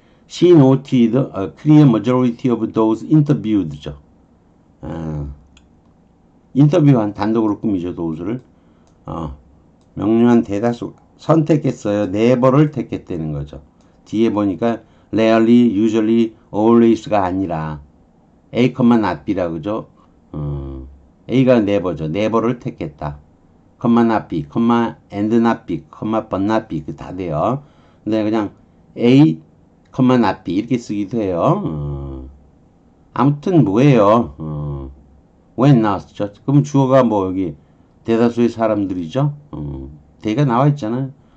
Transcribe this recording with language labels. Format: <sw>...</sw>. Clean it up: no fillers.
<en>She noted a clear majority of those interviewed</en> <ko>죠. 인터뷰한 단독으로 꾸미죠. those를. 명료한 대다수 선택했어요. never를 택했다는 거죠. 뒤에 보니까 rarely, usually, always가 아니라 A, not B라 그죠? A가 never죠. never를 택했다.</ko> <en>not B, and not B, but not B</en> <ko>그 다 돼요. 근데 그냥 A, not B 이렇게 쓰기도 해요. 아무튼 뭐예요? when 나왔죠. 그럼 주어가 뭐 여기 대다수의 사람들이죠. they가 나와 있잖아요.</ko>